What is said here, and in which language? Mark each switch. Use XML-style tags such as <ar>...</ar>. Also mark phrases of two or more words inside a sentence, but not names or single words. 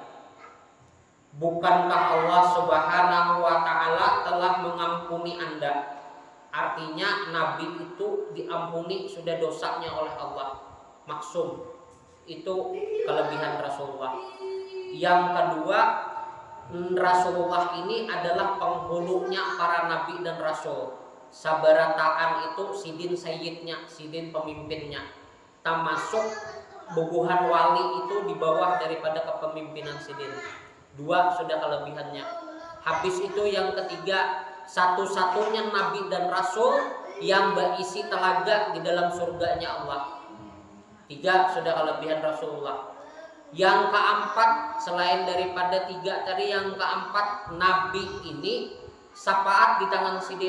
<id>Bukankah Allah</id> <ar>سبحانه وتعالى</ar> <id>telah mengampuni Anda? Artinya Nabi itu diampuni sudah dosanya oleh Allah, maksum. Itu kelebihan Rasulullah. Yang kedua, Rasulullah ini adalah penghulunya para nabi dan rasul.</id> <bjn>Sabarataan itu sidin sayyidnya, sidin pemimpinnya.</bjn> <id>Termasuk bubuhan wali itu di bawah daripada kepemimpinan sidin. Dua sudah kelebihannya. Habis itu yang ketiga, satu-satunya nabi dan rasul yang berisi telaga di dalam surganya Allah. Tiga sudah kelebihan Rasulullah. Yang keempat, selain daripada tiga tadi, yang keempat, Nabi ini syafaat di tangan sidin.</id>